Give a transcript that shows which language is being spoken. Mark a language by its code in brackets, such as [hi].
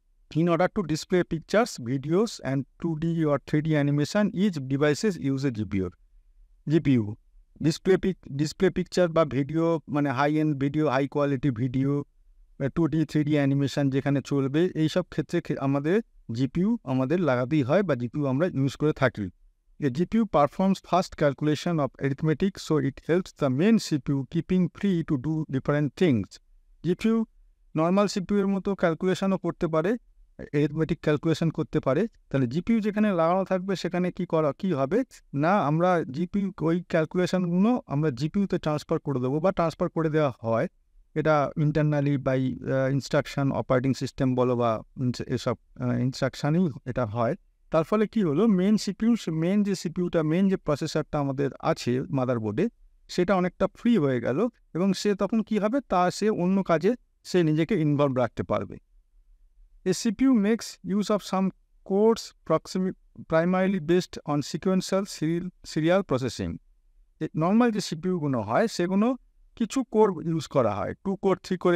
[en] In order to display pictures, videos and 2D or 3D animation, each devices use a GPU. [bn] Display picture বা video, মানে high end video, high quality video, 2D 3D animation যেখানে চলবে, এইসব ক্ষেত্রে আমাদের GPU আমাদের লাগাতেই হয় বা জিপিইউ আমরা ইউজ করে থাকি। [en] A GPU performs fast calculation of arithmetic, so it helps the main CPU keeping free to do different things. [bn] GPU normal সিপিইউর মতো ক্যালকুলেশনও করতে পারে, অ্যারিথমেটিক ক্যালকুলেশন করতে পারে। তাহলে জিপিইউ যেখানে লাগানো থাকবে সেখানে কি হবে না, আমরা জিপিইউ ওই ক্যালকুলেশনগুলো আমরা জিপিইউতে ট্রান্সফার করে দেবো বা ট্রান্সফার করে দেওয়া হয়। এটা internally by instruction, operating system বলো বা এসব ইনস্ট্রাকশানই এটা হয়। তার ফলে কি হলো, মেন যে প্রসেসরটা আমাদের আছে মাদারবোর্ডে, সেটা অনেকটা ফ্রি হয়ে গেল এবং সে তখন কি হবে, সে অন্য কাজে সে নিজেকে ইনভলভ রাখতে পারবে। [en] A CPU makes use of some cores primarily based on sequential serial processing. [bn] Normal যে সিপিইউগুলো হয় সেগুলো কিছু কোর ইউজ করা হয়, 2 কোর 3 কোর।